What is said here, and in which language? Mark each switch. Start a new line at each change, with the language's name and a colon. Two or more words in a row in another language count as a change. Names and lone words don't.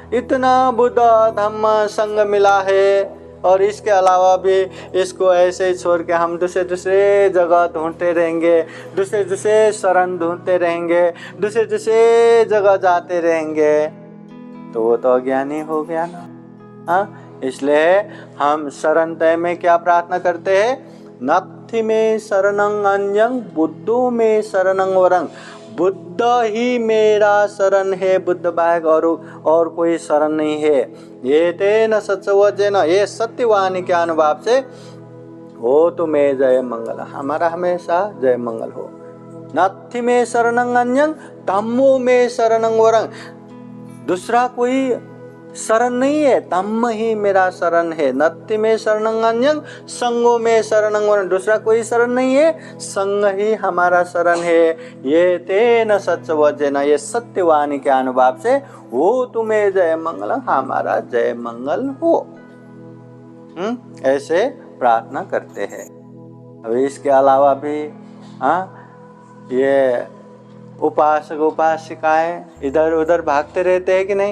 Hindi: इतना बुद्ध धम्म संघ मिला है, और इसके अलावा भी इसको ऐसे ही छोड़ के हम दूसरे दूसरे जगह ढूंढते रहेंगे, दूसरे दूसरे शरण ढूंढते रहेंगे, दूसरे दूसरे जगह जाते रहेंगे, तो वो तो अज्ञानी हो गया ना। हाँ, इसलिए हम शरण तय में क्या प्रार्थना करते हैं?
Pali: नत्थि में शरणं अन्यं बुद्धो में शरणं वरं।
Hindi: बुद्ध ही मेरा शरण है, बुद्ध बाग और कोई शरण नहीं है।
Pali: ये तेन सत्सवचन,
Hindi: ये सत्यवाणी के अनुभव से हो तुम्हें जय मंगल, हमारा हमेशा जय मंगल हो।
Pali: नत्थि में शरणं अन्यं धम्मो में शरणं वरं।
Hindi: दूसरा कोई शरण नहीं है, धम्म ही मेरा शरण है।
Pali: नत्थि में शरणं अन्यं संगो में शरणं वरं।
Hindi: दूसरा कोई शरण नहीं है, संग ही हमारा शरण है।
Pali: ये तेन सत्सवचन,
Hindi: ये सत्यवाणी के अनुभव से हो तुम्हें जय मंगल, हमारा जय मंगल हो। ऐसे प्रार्थना करते हैं। अभी इसके अलावा भी ये उपासक उपासिकाएं इधर उधर भागते रहते हैं कि नहीं?